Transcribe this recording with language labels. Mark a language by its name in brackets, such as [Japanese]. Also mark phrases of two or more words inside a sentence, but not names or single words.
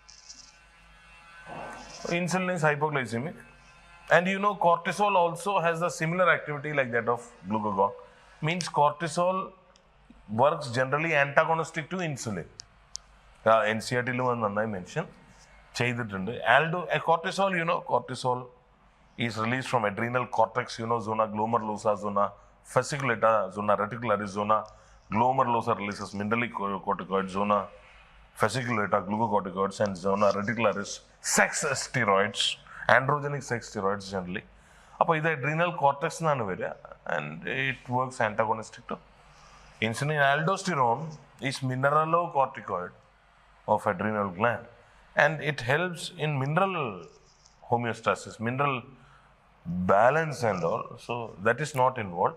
[English] Insulin is hypoglycemic, and you know cortisol also has the similar activity like that of glucagon. Means cortisol works generally antagonistic to insulin. NCERT I mentioned ചെയ്തിട്ടുണ്ട്. Cortisol, you know, cortisol is released from adrenal cortex, you know, zona glomerulosa, zona fasciculata, zona reticularis, zona glomerulosa releases mineralocorticoids, zona fasciculata glucocorticoids, and zona reticularis sex steroids, androgenic sex steroids generally. [Malayalam] അപ്പോൾ ഇത് [English] adrenal cortex [Malayalam] എന്നാണ് വരിക, [English] and it works antagonistic to insulin. Aldosterone is mineralocorticoid of adrenal gland, and it helps in mineral homeostasis, mineral balance and all, so that is not involved.